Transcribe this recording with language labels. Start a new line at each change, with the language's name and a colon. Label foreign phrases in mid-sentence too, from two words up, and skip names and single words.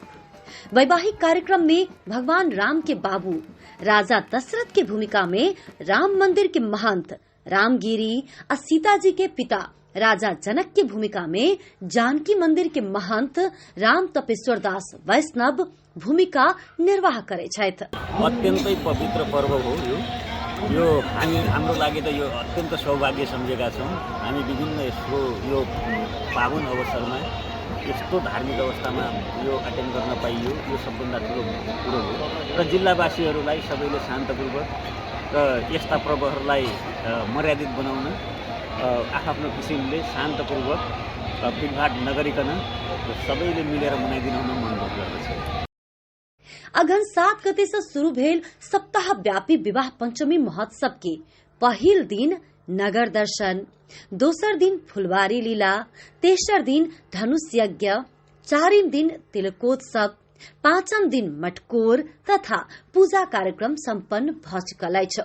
Maithili: वैवाहिक कार्यक्रम में भगवान राम के बाबू राजा दशरथ के भूमिका में राम मंदिर के महंत रामगिरी और सीता जी के पिता राजा जनक के भूमिका में जानकी मंदिर के महंत राम तपेश्वर दास वैष्णव भूमिका निर्वाह करे छथि।
Nepali: अत्यन्तै पवित्र पर्व हो यो हाम्रो लागि त यो अत्यन्त सौभाग्य सम्झेका छौं। हामी विभिन्न यो पावन अवसरमा यस्तो धार्मिक अवस्थामा यो अटेन्ड गर्न पाइयो, यो सबभन्दा ठुलो कुरो हो र जिल्लावासीहरूलाई सबैले शान्तपूर्वक र यस्ता पर्वहरूलाई मर्यादित बनाउन आफ्नो किसिमले शान्तपूर्वक भिडभाड नगरिकन सबैले मिलेर मनाइदिन हुन मन गर्दछ।
Maithili: अघन 7 गते से शुरू भेल सप्ताहव्यापी विवाह पंचमी महोत्सव के पहिल दिन नगर दर्शन, दोसर दिन फुलबारी लीला, तेसर दिन धनुष यज्ञ, चारिम दिन तिलकोत्सव, पाँचम दिन मटकोर तथा पूजा कार्यक्रम सम्पन्न भ चुकल अछि।